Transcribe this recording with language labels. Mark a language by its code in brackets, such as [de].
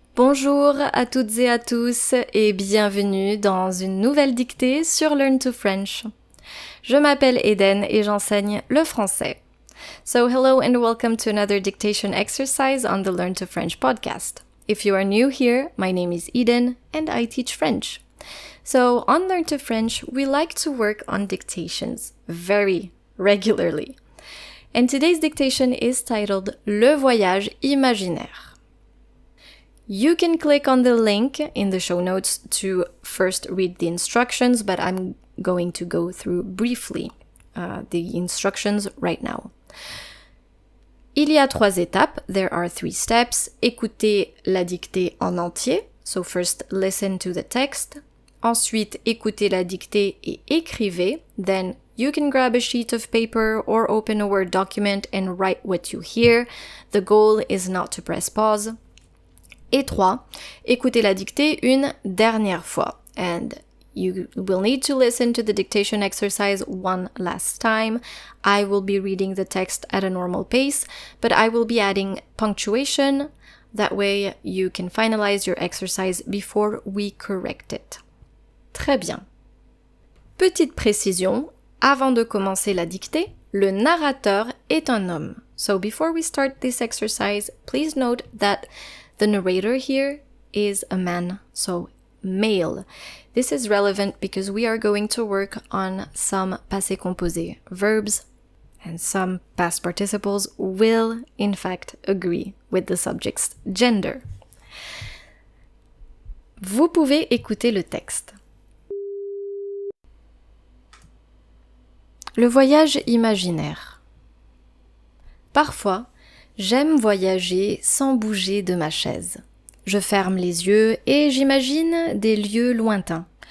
[fr] Bonjour à toutes et à tous et bienvenue dans une nouvelle dictée sur Learn to French. Je m'appelle Eden et j'enseigne le français. [en] So hello and welcome to another dictation exercise on the Learn to French podcast. If you are new here, my name is Eden and I teach French. So on Learn to French, we like to work on dictations very regularly. And today's dictation is titled Le Voyage Imaginaire. You can click on the link in the show notes to first read the instructions, but I'm going to go through briefly the instructions right now. [fr] Il y a 3 étapes. [en] There are 3 steps. [fr] Écoutez la dictée en entier. [en] So first listen to the text. [fr] Ensuite, écoutez la dictée et écrivez. [en] Then you can grab a sheet of paper or open a Word document and write what you hear. The goal is not to press pause. [fr] Et 3, écoutez la dictée une dernière fois. [en] And you will need to listen to the dictation exercise one last time. I will be reading the text at a normal pace, but I will be adding punctuation. That way you can finalize your exercise before we correct it. [fr] Très bien. Petite précision, avant de commencer la dictée, le narrateur est un homme. [en] So before we start this exercise, please note that the narrator here is a man, so male. This is relevant because we are going to work on some passé composé verbs, and some past participles will, in fact, agree with the subject's gender. [fr] Vous pouvez écouter le texte. Le voyage imaginaire. Parfois, j'aime voyager sans bouger de ma chaise. Je ferme les yeux et j'imagine des lieux lointains.